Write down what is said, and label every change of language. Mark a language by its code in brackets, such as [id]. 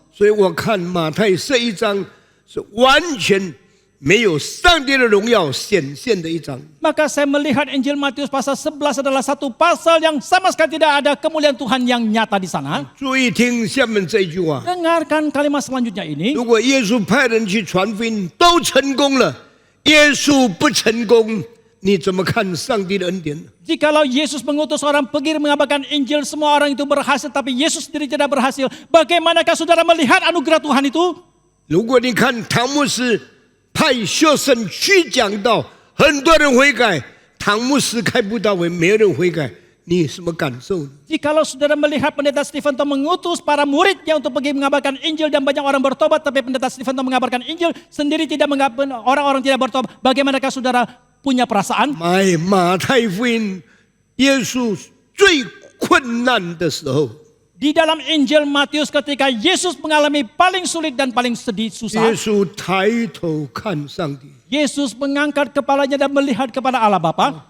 [zh] 所以我看马太这一章是完全没有上帝的荣耀显现的一章。 [id] Maka saya melihat Injil Matius pasal 11 adalah satu pasal yang sama sekali tidak ada kemuliaan Tuhan yang nyata di sana. [zh] 注意听下面这一句话： [id] Dengarkan kalimat selanjutnya ini. [zh] 如果耶稣派人去传福音都成功了，耶稣不成功，你怎么看上帝的恩典？ [id] Jikalau Yesus mengutus orang pergi mengabarkan Injil, semua orang itu berhasil, tapi Yesus sendiri tidak berhasil. Bagaimanakah saudara melihat anugerah Tuhan itu? [zh] 如果你看唐牧师派学生去讲道，很多人悔改，唐牧师开布道会，没有人悔改，你什么感受？ [id] Jikalau saudara melihat pendeta Stefanto mengutus para muridnya untuk pergi mengabarkan Injil dan banyak orang bertobat, tapi pendeta Stefanto mengabarkan Injil sendiri tidak orang-orang tidak bertobat, bagaimanakah saudara punya perasaan? [zh] 马太福音，耶稣最困难的时候， [id] Di dalam Injil Matius ketika Yesus mengalami paling sulit dan paling sedih susah, [zh] 稣抬头看上帝， [id] Yesus mengangkat kepalanya dan melihat kepada Allah Bapa.